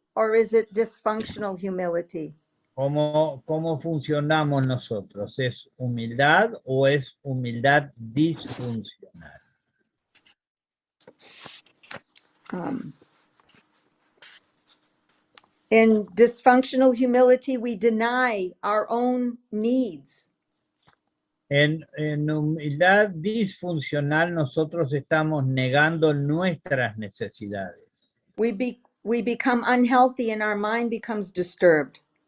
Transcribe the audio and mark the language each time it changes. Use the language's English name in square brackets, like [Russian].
[English] or is it dysfunctional humility? [Spanish] ¿Cómo funcionamos nosotros? ¿Es humildad o es humildad disfuncional? [English] In dysfunctional humility, we deny our own needs. [Spanish] En humildad disfuncional nosotros estamos negando nuestras necesidades. [English] We become unhealthy and our mind becomes disturbed.